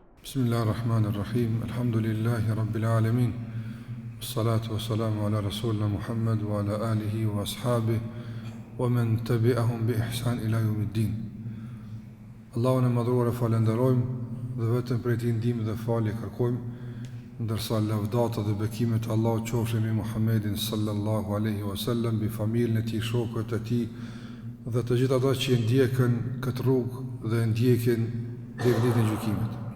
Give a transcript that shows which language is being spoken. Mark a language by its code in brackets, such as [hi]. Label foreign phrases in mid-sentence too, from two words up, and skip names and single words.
[ar] بسم الله الرحمن الرحيم. الحمد لله رب العالمين. الصلاة والسلام على رسولنا محمد وعلى آله وأصحابه ومن تبعهم بإحسان إلى يوم الدين. [sq] Allahun e madhruar e falenderojmë dhe vetëm prej tij ndihmë dhe falje kërkojmë, ndërsa lavdata dhe bekimet e Allahut qofshin mbi Muhammedin [ar] صلى الله عليه وسلم, [sq] mbi familjen e tij, shokët e tij dhe të gjithë ata që ndjekën këtë rrugë dhe ndjekin deri në ditën e gjykimit.